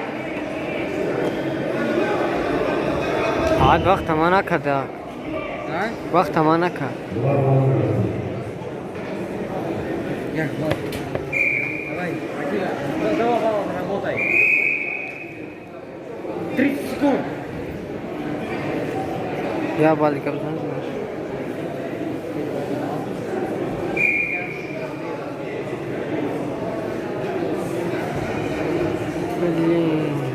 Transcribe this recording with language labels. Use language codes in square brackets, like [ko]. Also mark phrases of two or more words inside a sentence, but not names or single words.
[tr] Abi bak tamana kadar. А? Bak tamana kadar. [ru] Я, давай, Акила, давай, работай. 30 секунд. [tr] Ya balık yapsanız mı? [ru] Блин.